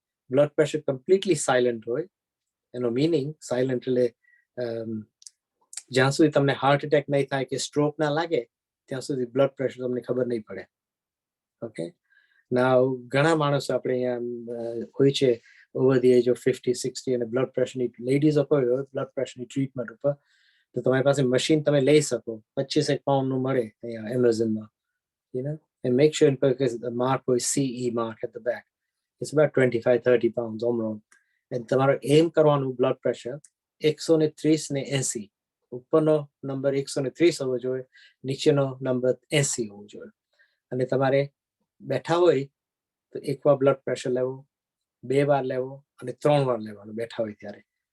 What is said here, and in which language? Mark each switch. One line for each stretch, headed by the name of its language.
Gujarati: Blood pressure completely silent હોય. એનો meaning silent એટલે જ્યાં સુધી તમને હાર્ટ એટેક નહીં થાય કે સ્ટ્રોક ના લાગે ત્યાં સુધી બ્લડ પ્રેશર તમને ખબર નહીં પડે. ઓકે, ના ઘણા માણસો આપણે અહીંયા હોય છે
English: over the age of 50-60
Gujarati: અને બ્લડ પ્રેશરની લેડીઝ હોય બ્લડ પ્રેશરની ટ્રીટમેન્ટ ઉપર, તો તમારી પાસે મશીન તમે લઈ શકો, 25 પાઉન્ડનું મળે અહીંયા એમેઝોનમાં.
English: You know, and make sure the mark was CE mark at the back. It's about 25-30 pounds almost.
Gujarati: And તમારો એમ કરવાનું બ્લડ પ્રેશર 130 ને 80, ઉપરનો નંબર 130 હોવો જોઈએ, નીચેનો નંબર 80 હોવો જોઈએ. અને તમારે બેઠા હોય તો એકવાર બ્લડ પ્રેશર લેવો, 2 વાર લેવો અને 3 વાર લેવાનું બેઠા હોય ત્યારે.